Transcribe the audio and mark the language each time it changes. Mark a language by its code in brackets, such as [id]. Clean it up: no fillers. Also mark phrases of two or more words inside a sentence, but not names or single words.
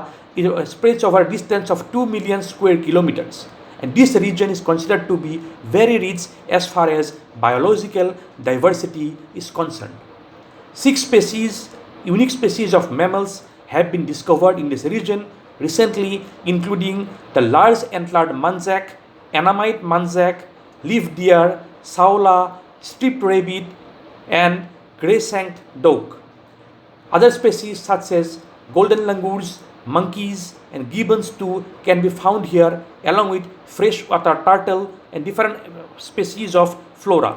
[en] It spreads over a distance of 2 million square kilometers. And this region is considered to be very rich as far as biological diversity is concerned. 6 unique species of mammals have been discovered in this region recently, including the large antlered muntjac, Annamite muntjac, leaf deer, saola, striped rabbit, and grey-shanked dog. Other species such as golden langurs, monkeys, and gibbons too can be found here, along with freshwater turtle and different species of flora.